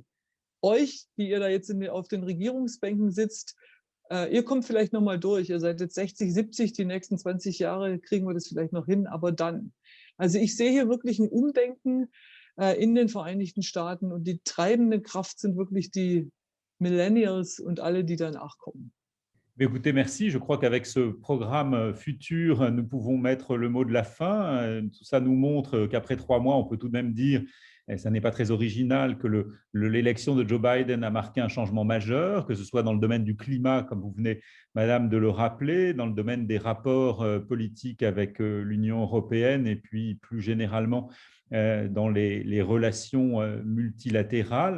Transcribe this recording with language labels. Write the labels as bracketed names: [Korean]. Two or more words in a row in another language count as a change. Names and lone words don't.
[German] Euch, die ihr da jetzt auf den Regierungsbänken sitzt, ihr kommt vielleicht noch mal durch. Ihr seid jetzt 60, 70, die nächsten 20 Jahre kriegen wir das vielleicht noch hin, aber dann. Also ich sehe hier wirklich ein Umdenken in den Vereinigten Staaten und die treibende Kraft sind wirklich die Millennials und alle, die danach kommen. [French] Écoutez, merci. Je crois qu'avec ce programme futur, nous pouvons mettre le mot de la fin. Tout ça nous montre qu'après 3 mois, on peut tout de même dire, et ça n'est pas très original, que l'élection de Joe Biden a marqué un changement majeur, que ce soit dans le domaine du climat, comme vous venez, Madame, de le rappeler, dans le domaine des rapports politiques avec l'Union européenne et puis plus généralement dans les relations multilatérales.